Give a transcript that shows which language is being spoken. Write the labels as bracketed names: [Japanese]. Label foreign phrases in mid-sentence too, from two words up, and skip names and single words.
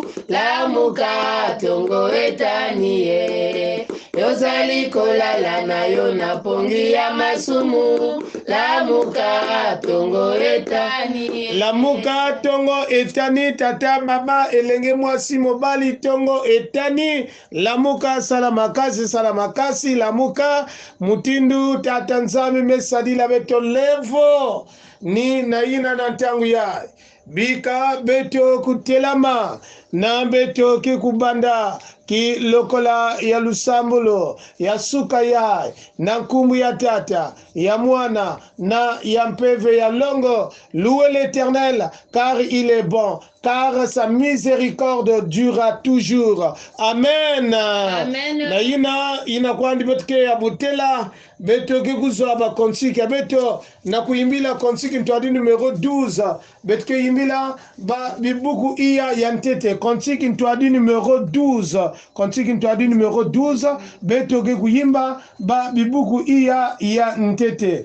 [Lingala] Lamuka, tongo etanie, yozali kolala na yo na pongi ya masumu. Lamuka, tongo etanie. lamuka tongo etani tata mama elenge mwasi mobali tongo etani lamuka salamakasi lamuka [Kongo] mutindu tata nzambe mesadila beto levo ni naina na ntangu ya bika beto kutelama na beto kikubanda ki lokola ya lusambulo ya suka ya na nkumbu ya tata ya mwana na ya mpeve ya longo. [French] Louez l'Éternel car il est bon, car sa miséricorde durera toujours. Amen. Amen. [Kongo] Na ina kwandi betke ya butela beto kikuzo aba konsiki beto na kuimbila konsiki ntwadi numero 12 betke yimbila ba bibuku iya yantete konsiki ntwadi numero 12 konsiki ntwadi numero 12 beto kikuyimba ba bibuku iya ya ntete.